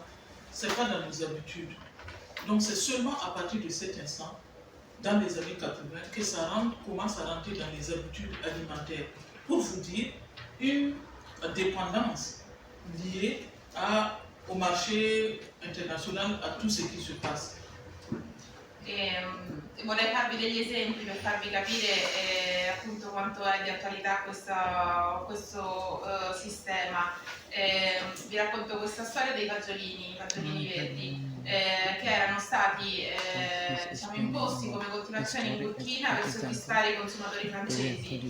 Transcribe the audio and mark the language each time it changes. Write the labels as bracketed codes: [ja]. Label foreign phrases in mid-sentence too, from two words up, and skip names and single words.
[fr] Ce n'est pas dans nos habitudes. Donc c'est seulement à partir de cet instant, dans les années 80, que ça commence à rentrer dans les habitudes alimentaires. Pour vous dire, une dépendance liée au marché international, a tout ce qui se passe. [it] Vorrei farvi degli esempi per farvi capire appunto quanto è di attualità questo sistema. Vi racconto questa storia dei fagiolini verdi, che erano stati diciamo, imposti come coltivazioni in Burkina per soddisfare i consumatori francesi.